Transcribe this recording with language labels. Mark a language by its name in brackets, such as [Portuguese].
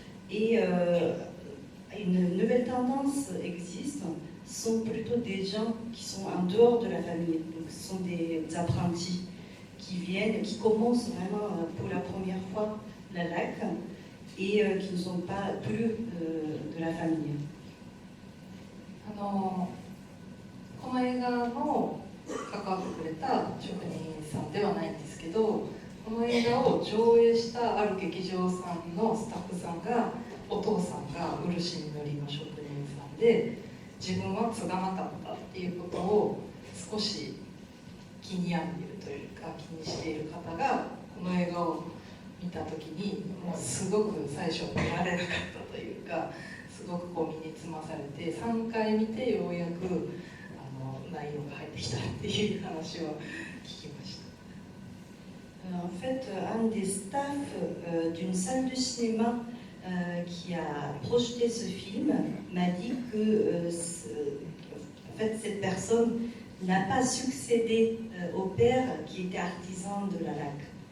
[French] Et une nouvelle tendance existe, ce sont plutôt des gens qui sont en dehors de la famille, donc ce sont des apprentis qui viennent, qui commencent vraiment pour la première fois la laque et qui ne sont pas plus de la famille. [Japanese] この映画の関わってくれた職人さんではないんですけど、この映画を上映したある劇場さんのスタッフさんが、お父さんが漆塗りの職人さんで、自分は継がなかったっていうことを少し気に病んでいるというか、気にしている方がこの映画を見た時に、もうすごく最初見られなかったというか、すごくこう身につまされて、3回見てようやく内容が入ってきたっていう話を聞きました。 [French] En fait, un des staffs d'une salle de cinéma qui a projeté ce film m'a dit que en fait, cette personne n'a pas succédé au père qui était artisan de la laque.